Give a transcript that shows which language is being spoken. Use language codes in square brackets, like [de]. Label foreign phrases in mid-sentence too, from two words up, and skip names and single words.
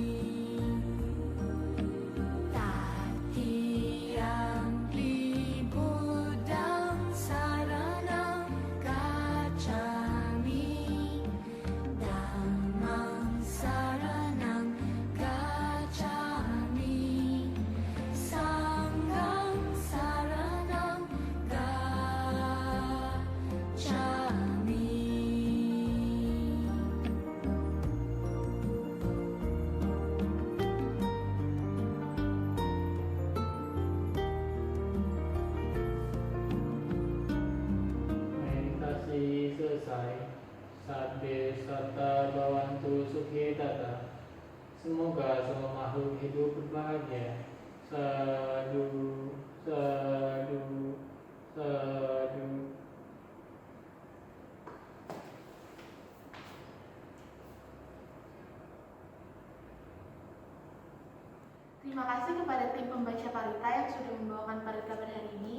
[pi] Tatiyampi Buddhang saranang gacchami, Dhammang saranang gacchami, Sanghang saranang gacchami. [id] Meditasi selesai. [pi] Sabbe satta bhavantu sukhitata. [id] Semoga semua makhluk hidup berbahagia. [pi] Sadu, sadu, sadu. [id] Terima kasih kepada tim pembaca parita yang sudah membawakan parita pada hari ini.